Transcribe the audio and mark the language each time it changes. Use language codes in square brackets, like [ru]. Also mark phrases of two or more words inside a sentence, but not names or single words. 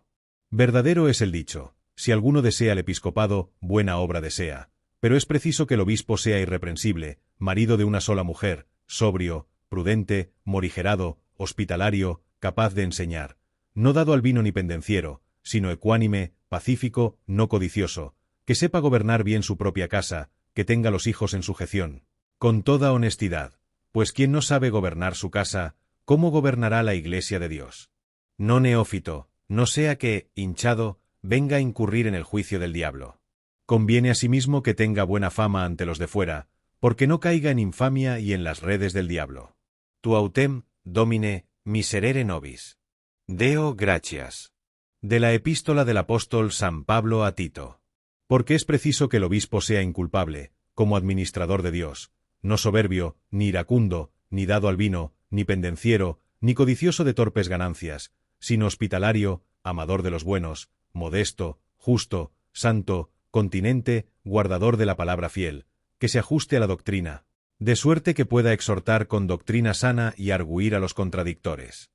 [es] Verdadero es el dicho: si alguno desea el episcopado, buena obra desea, pero es preciso que el obispo sea irreprensible, marido de una sola mujer, sobrio, prudente, morigerado, hospitalario, capaz de enseñar, no dado al vino ni pendenciero, sino ecuánime, pacífico, no codicioso, que sepa gobernar bien su propia casa, que tenga los hijos en sujeción, con toda honestidad, pues quien no sabe gobernar su casa, ¿cómo gobernará la iglesia de Dios? No neófito, no sea que, hinchado, venga a incurrir en el juicio del diablo. Conviene asimismo que tenga buena fama ante los de fuera, porque no caiga en infamia y en las redes del diablo. [la] Tu autem, Domine, miserere nobis. Deo gratias. [es] De la epístola del apóstol San Pablo a Tito. Porque es preciso que el obispo sea inculpable, como administrador de Dios, no soberbio, ni iracundo, ni dado al vino, ni pendenciero, ni codicioso de torpes ganancias, sino hospitalario, amador de los buenos, modesto, justo, santo, continente, guardador de la palabra fiel, que se ajuste a la doctrina, de suerte que pueda exhortar con doctrina sana y argüir a los contradictores.